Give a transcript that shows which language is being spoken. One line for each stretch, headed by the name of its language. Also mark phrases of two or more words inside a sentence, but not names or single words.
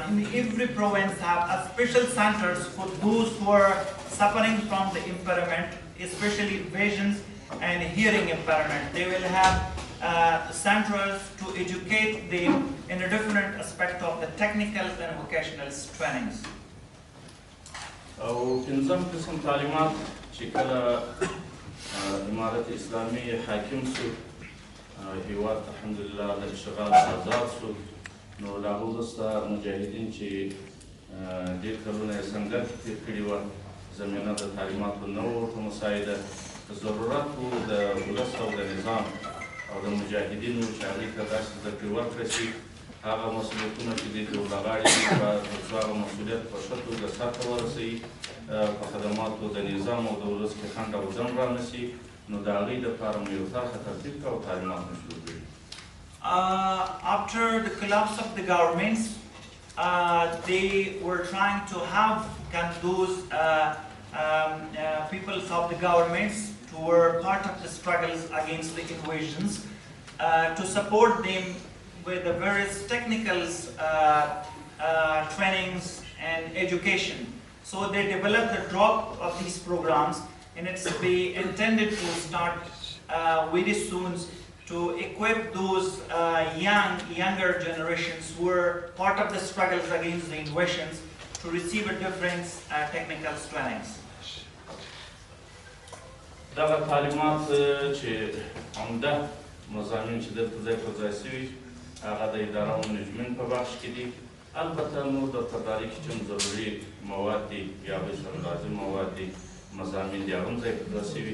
English: In every province have a special centers for those who are suffering from the impairment, especially vision and hearing impairment. They will have centers to educate them in a different aspect of the technical and vocational trainings.
Pashto: او پنځم قسم تعلیمات چې کله امارت اسلامي حاکم شو، هیواد الحمدلله د اشغال آزاد شو، نو له هغه وروسته مجاهدین چې ډېر کلونه یې سنګر کې تېر کړي وه، زمینه د تعلیماتو نه وه ورته مساعده، ضرورت و د ولس او د نظام او د مجاهدینو چې هغوی ته داسې زده کړې ورکړه شي، هغه مسؤلیتونه چې دوی ته ورغاړې دي تر څو هغه مسؤلیت په ښه توګه سرته ورسوي، په خدماتو د نظام او د ولس کې خنډ او ځنډ رانشي، نو د هغوی دپاره مو یو طرحه ترتیب کړه او تعلیمات مو شروع کړي.
English: After the collapse of the governments, they were trying to have those people of the governments who were part of the struggles against the invasions to support them with the various technical trainings and education. So they developed the drop of these programs, and it's be intended to start very soon to equip those younger generations who were part of the struggles against the invasions to receive a different technical trainings.
Pashto: دغه تعلیمات چې عمده مضامین چې دلته ځای پر ځای شوي هغه د اداره او منیجمنټ په بخش کې دي، البته نور د تدارک کې چې ضروري مواد دي یا هغوی سره لازم مواد دي مضامین دي هغه هم ځای پر ځای شوي.